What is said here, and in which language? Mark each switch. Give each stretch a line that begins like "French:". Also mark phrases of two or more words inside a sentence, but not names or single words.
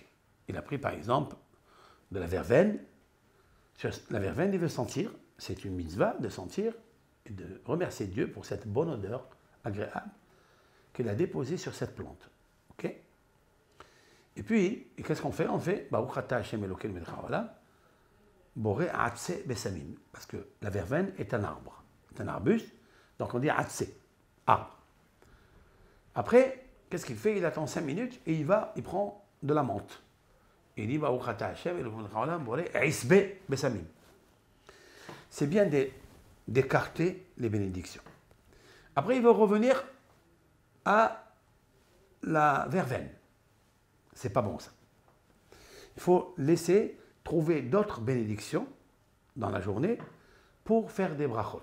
French: Il a pris par exemple de la verveine. Sur la verveine, il veut sentir, c'est une mitzvah de sentir et de remercier Dieu pour cette bonne odeur agréable qu'il a déposée sur cette plante. Ok? Et puis, qu'est-ce qu'on fait? On fait
Hebrew: ברוך אתה השם אלוקינו מלך העולם, בורא עצי בשמים.
French: Parce que la verveine est un arbre, c'est un arbuste, donc on dit atse, arbre. Après, qu'est-ce qu'il fait? Il attend 5 minutes et il prend de la menthe. Il dit
Hebrew: ברוך אתה השם אלוקינו מלך העולם, בורא עשבי בשמים.
French: C'est bien d'écarter les bénédictions. Après, il veut revenir à la verveine. C'est pas bon ça. Il faut laisser trouver d'autres bénédictions dans la journée pour faire des brachot.